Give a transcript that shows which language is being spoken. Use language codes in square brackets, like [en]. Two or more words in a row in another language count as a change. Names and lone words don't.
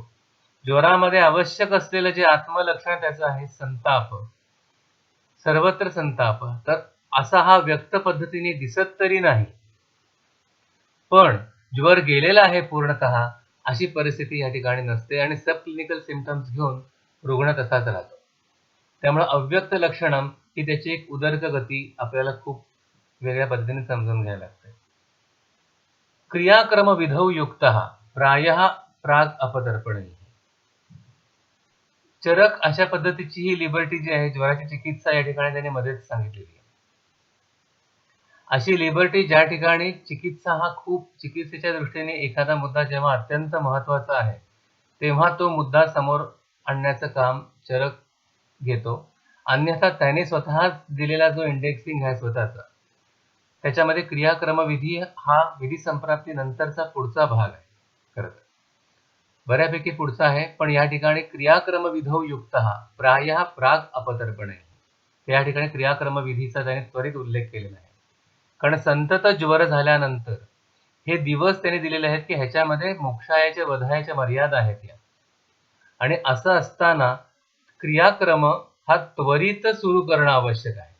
[mr] ज्वरामध्ये आवश्यक असलेलं जे आत्मलक्षण त्याचं आहे संताप, सर्वत्र संताप, तर असा हा व्यक्त पद्धतीने दिसत तरी नाही, पण ज्वर गेलेला आहे पूर्णतः अशी परिस्थिती या ठिकाणी नसते आणि [en] sub clinical symptoms [mr] घेऊन रुग्ण तसाच राहतो. त्यामुळे [sa] अव्यक्त लक्षणम [mr] ही त्याची एक उदर्क गती आपल्याला खूप वेगळ्या पद्धतीने समजून घ्यायला लागते. [sa] क्रियाक्रम विधौ युक्तः प्रायः प्राग अपदर्पणे. [mr] चरक अशा पद्धतीची ही लिबर्टी जी आहे ज्वराची चिकित्सा या ठिकाणी त्यांनी मध्येच सांगितलेली आहे. अशी लिबर्टी ज्या ठिकाणी चिकित्सा हा खूप चिकित्सेच्या दृष्टीने एखादा मुद्दा जेव्हा अत्यंत महत्वाचा आहे तेव्हा तो मुद्दा समोर आणण्याचं काम चरक घेतो. अन्यथा त्याने स्वतः दिलेला जो इंडेक्सिंग आहे स्वतःचा, त्याच्यामध्ये क्रियाक्रम विधी हा विधी संप्राप्ती नंतरचा पुढचा भाग आहे. खरं तर बऱ्यापैकी पुढचा आहे, पण या ठिकाणी [sa] क्रियाक्रम विधौ युक्तः प्रायः प्राग अपदर्पणे [mr] या ठिकाणी क्रियाक्रम विधीचा त्याने त्वरित उल्लेख केलेला आहे. कारण संतत ज्वर झाल्यानंतर हे दिवस त्याने दिलेले आहेत की ह्याच्यामध्ये मोक्षायाच्या वधायाच्या मर्यादा आहेत या, आणि असं असताना क्रियाक्रम हा त्वरित सुरू करणं आवश्यक आहे.